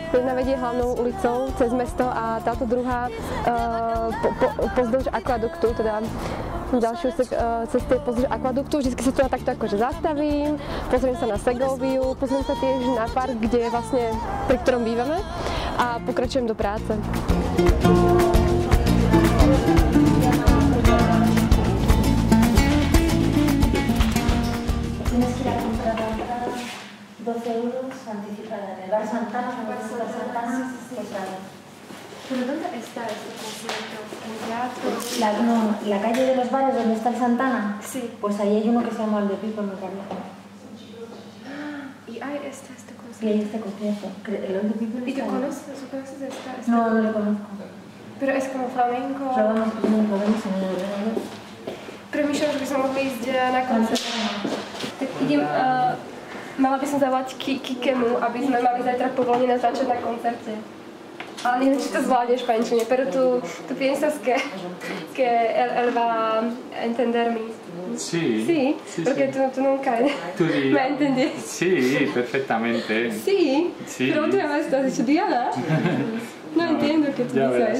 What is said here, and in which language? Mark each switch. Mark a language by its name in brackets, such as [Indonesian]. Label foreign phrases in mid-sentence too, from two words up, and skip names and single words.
[Slovak] Jedna vedie hlavnou ulicou cez mesto a táto druhá pozdĺž akvaduktu, teda ďalšiu cesty pozdĺž akvaduktu. Vždycky sa tu takto akože zastavím, pozriem sa na Segoviu, pozriem sa tiež na park, kde je vlastne, pri ktorom bývame a pokračujem do práce. [Spanish] Anticipada. El bar Santana, ¿Pero dónde está este concierto? ¿En teatro? La calle de los bares donde está el Santana. Sí. Pues ahí hay uno que se llama El de Pipo, me parece. Y ahí está este Y concierto. hay este concierto. El de Pipo ¿Y tú está ahí. conoces esta? No, no lo conozco. Pero es como flamenco. Lo vemos en el ordenador. [Slovak] Premýšľam, že by som mohli ísť na koncert. Tak idem, mala by som zavolať Kikemu, aby sme mali zajtra povolenie začať na koncerte. Ale neviem, či to zvládne v španielčine, [Spanish] pero tú piensas que él va a entenderme. Sí, Sí, sí, porque sí. tú nunca ¿Tú dirías? me entendí. Sí, perfectamente. Sí, Sí. pero otra vez estás estudiada. No entiendo qué tú Ya verás